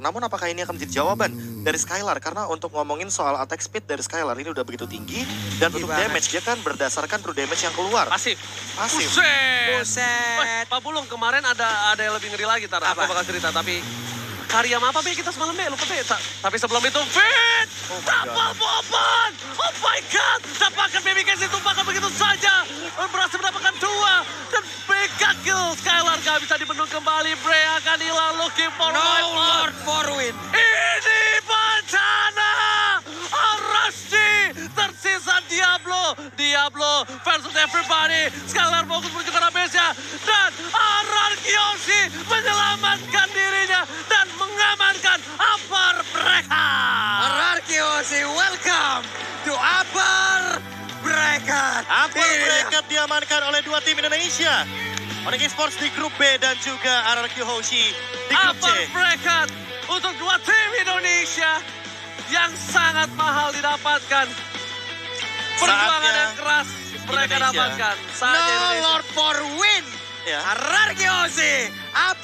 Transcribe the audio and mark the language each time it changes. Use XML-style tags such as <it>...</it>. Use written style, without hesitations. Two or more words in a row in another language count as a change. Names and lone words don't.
<id>Namun apakah ini akan menjadi jawaban dari Skylar? Karena untuk ngomongin soal</id> <en>attack speed</en> <id>dari Skylar ini udah begitu tinggi. Dan untuk banget. damage, dia kan berdasarkan</id> <en>true damage</en> <id>yang keluar. Pasif. Pasif. Buset. Buset. Wah, Pak Bulung, kemarin ada yang lebih ngeri lagi, Tar. Aku Apa? bakal cerita, tapi karya apa, Be? Kita semalam, Be? Lupa, Be. Tapi sebelum itu, Fit!</id> <en>Oh my</en> <id>Tapal Boban!</id> <en>Oh my God!</en> <id>Dapatkan Baby Case ditumpahkan begitu saja. Berhasil mendapatkan dua. Dan mega kill. Skylar gak bisa dibendung kembali. Bray akan hilang.</id> <en>Looking for No my Lord for win.</en> <id>Ini bencana! Arasti! Tersisa Diablo!</id> <en>Diablo versus everybody!</en> <id>Skylar fokus menuju ke arah base-nya. Dan Yoshi menyelamatkan dirinya dan mengamankan upper mereka. Ararkiosi,</id> <en>welcome to Upper Bracket. Upper</en> <id>Ini dia. bracket diamankan oleh dua tim Indonesia. Onyx Esports di grup B dan juga RRQ Hoshi di grup C.</id> <en>Upper bracket</en> <id>untuk dua tim Indonesia yang sangat mahal didapatkan. Perjuangan Saatnya yang keras mereka Indonesia. dapatkan.</id> <en>No</en> <id>Saatnya Indonesia.</id> <en>Lord for win.</en> <id>Ya. Ararkiosi, Upper</id>